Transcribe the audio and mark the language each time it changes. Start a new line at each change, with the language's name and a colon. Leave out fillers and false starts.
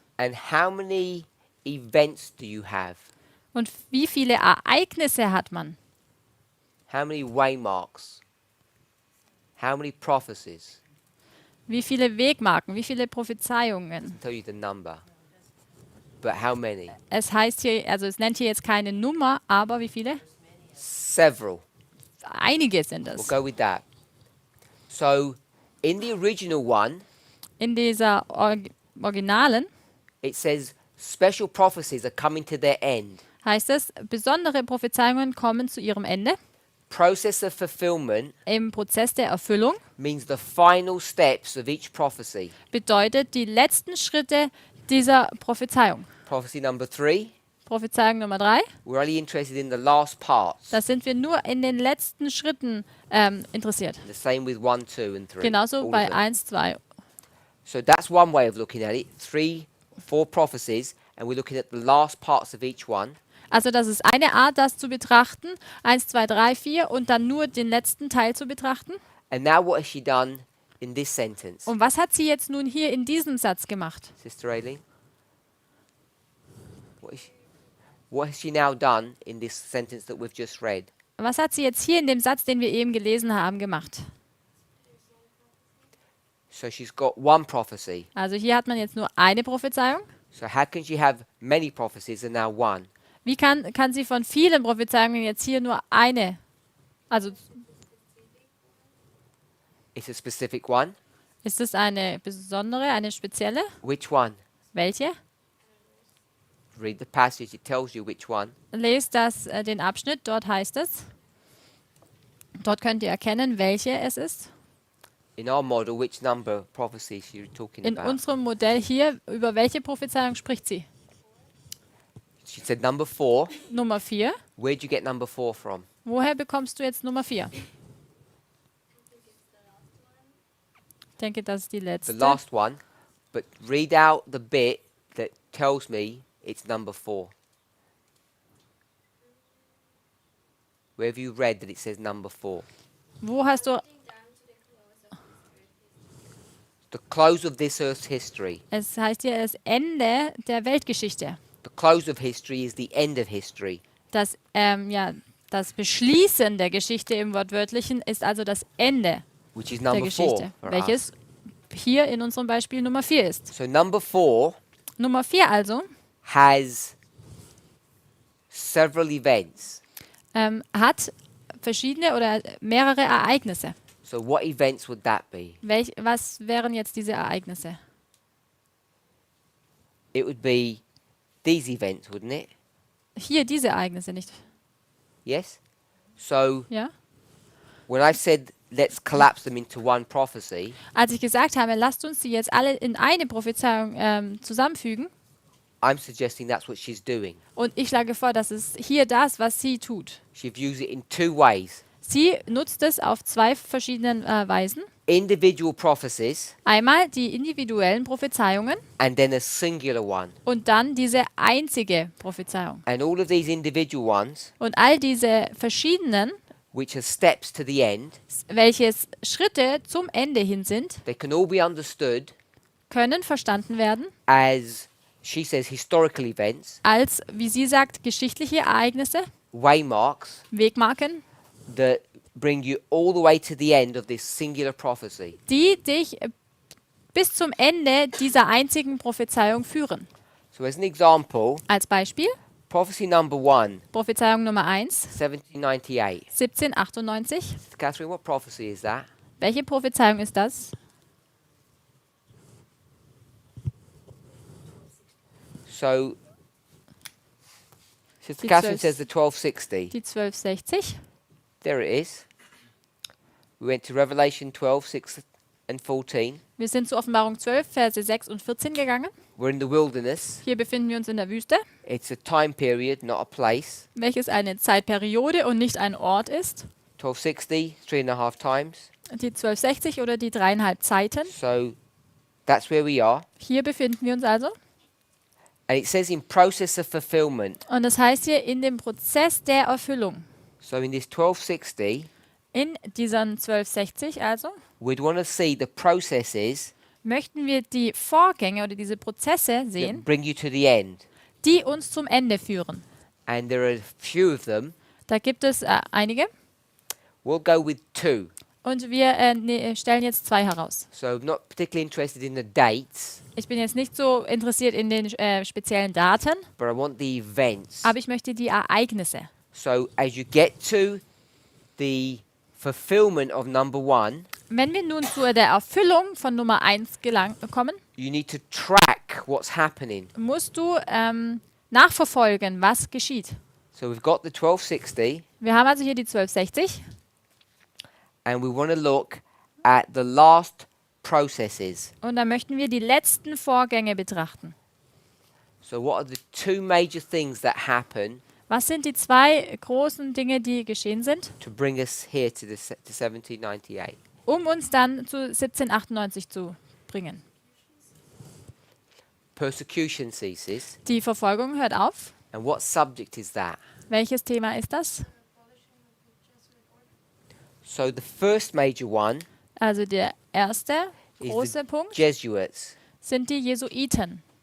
English: and how many events do you have?
German: Und wie viele Ereignisse hat man?
English: How many waymarks? How many prophecies?
German: Wie viele Wegmarken? Wie viele Prophezeiungen?
English: I'll tell you the number. But how many?
German: Es heißt hier, also es nennt hier jetzt keine Nummer, aber wie viele?
English: Several.
German: Einige sind
English: We'll
German: es.
English: go with that. So, in the original one,
German: In dieser Originalen
English: it says special prophecies are coming to their end.
German: heißt es, besondere Prophezeiungen kommen zu ihrem Ende.
English: Process of fulfillment
German: Im Prozess der Erfüllung
English: means the final steps of each prophecy.
German: bedeutet die letzten Schritte dieser Prophezeiung.
English: Prophecy number 3,
German: Prophezeiung Nummer 3,
English: we're only interested in the last parts.
German: da sind wir nur in den letzten Schritten interessiert.
English: The same with 1, 2, and 3.
German: Genauso
English: all
German: bei
English: of them. 1, 2. So that's one way of looking at it. 3, 4 prophecies, and we're looking at the last parts of each one.
German: Also das ist eine Art, das zu betrachten. 1, 2, 3, 4 und dann nur den letzten Teil zu betrachten.
English: And now what has she done in this sentence?
German: Und was hat sie jetzt nun hier in diesem Satz gemacht?
English: Sister Aileen? What has she now done in this sentence that we've just read?
German: Was hat sie jetzt hier in dem Satz, den wir eben gelesen haben, gemacht?
English: So she's got one prophecy.
German: Also hier hat man jetzt nur eine Prophezeiung.
English: So how can she have many prophecies and now one?
German: Wie kann sie von vielen Prophezeiungen jetzt hier nur eine? Also
English: It's a specific one.
German: ist es eine besondere, eine spezielle?
English: Which one?
German: Welche?
English: Read the passage, it tells you which one.
German: Lest den Abschnitt, dort heißt es. Dort könnt ihr erkennen, welche es ist.
English: In our model, which number of prophecies you're talking
German: In
English: about?
German: unserem Modell hier, über welche Prophezeiung spricht sie?
English: She said number 4.
German: Nummer 4.
English: Where'd you get number 4 from?
German: Woher bekommst du jetzt Nummer 4? Ich denke, das ist die
English: The
German: letzte.
English: last one. But read out the bit that tells me it's number 4. Where have you read that it says number 4?
German: Wo hast du...
English: The close of this earth's history.
German: Es heißt hier das Ende der Weltgeschichte.
English: The close of history is the end of history.
German: Das Beschließen der Geschichte im Wortwörtlichen ist also das Ende
English: Which is
German: der
English: number 4
German: Geschichte,
English: for us.
German: welches hier in unserem Beispiel Nummer 4 ist.
English: So number 4
German: Nummer 4 also
English: has several events.
German: hat verschiedene oder mehrere Ereignisse.
English: So what events would that be?
German: Was wären jetzt diese Ereignisse?
English: It would be these events, wouldn't it?
German: Hier diese Ereignisse, nicht?
English: Yes? So
German: Ja?
English: when I said let's collapse them into one prophecy,
German: Als ich gesagt habe, lasst uns sie jetzt alle in eine Prophezeiung zusammenfügen,
English: I'm suggesting that's what she's doing.
German: und ich schlage vor, das ist hier das, was sie tut.
English: She views it in two ways.
German: Sie nutzt es auf zwei verschiedenen Weisen.
English: Individual prophecies
German: Einmal die individuellen Prophezeiungen
English: and then a singular one.
German: und dann diese einzige Prophezeiung.
English: And all of these individual ones,
German: Und all diese verschiedenen,
English: which are steps to the end,
German: welches Schritte zum Ende hin sind,
English: they can all be understood
German: können verstanden werden
English: as, she says, historical events,
German: als, wie sie sagt, geschichtliche Ereignisse,
English: waymarks,
German: Wegmarken,
English: that bring you all the way to the end of this singular prophecy.
German: die dich bis zum Ende dieser einzigen Prophezeiung führen.
English: So as an example,
German: Als Beispiel,
English: prophecy number 1,
German: Prophezeiung Nummer 1,
English: 1798.
German: 1798.
English: Catherine, what prophecy is that?
German: Welche Prophezeiung ist das?
English: So Sister
German: Die
English: Catherine
German: 12
English: says the 1260.
German: Die 1260.
English: There it is. We went to Revelation 12, 6 and 14.
German: Wir sind zu Offenbarung 12, Verse 6 und 14 gegangen.
English: We're in the wilderness.
German: Hier befinden wir uns in der Wüste,
English: It's a time period, not a place.
German: welches eine Zeitperiode und nicht ein Ort ist.
English: 1260, 3.5 times.
German: Die 1260 oder die 3,5 Zeiten.
English: So that's where we are.
German: Hier befinden wir uns also.
English: And it says in process of fulfillment.
German: Und das heißt hier in dem Prozess der Erfüllung.
English: So in this 1260,
German: In diesen 1260 also
English: we'd want to see the processes
German: möchten wir die Vorgänge oder diese Prozesse
English: that
German: sehen,
English: bring you to the end.
German: die uns zum Ende führen.
English: And there are a few of them.
German: Da gibt es einige
English: We'll go with 2.
German: und wir stellen jetzt 2 heraus.
English: So I'm not particularly interested in the dates,
German: Ich bin jetzt nicht so interessiert in den speziellen Daten,
English: but I want the events.
German: aber ich möchte die Ereignisse.
English: So as you get to the fulfillment of number 1,
German: Wenn wir nun zu der Erfüllung von Nummer 1 kommen,
English: you need to track what's happening.
German: musst du nachverfolgen, was geschieht.
English: So we've got the 1260,
German: Wir haben also hier die 1260
English: and we want to look at the last processes.
German: und da möchten wir die letzten Vorgänge betrachten.
English: So what are the 2 major things that happen
German: Was sind die 2 großen Dinge, die geschehen sind,
English: to bring us here to 1798?
German: um uns dann zu 1798 zu bringen?
English: Persecution ceases.
German: Die Verfolgung hört auf.
English: And what subject is that?
German: Welches Thema ist das?
English: So the first major one
German: Also der erste
English: is
German: große
English: the
German: Punkt
English: Jesuits.
German: sind die Jesuiten.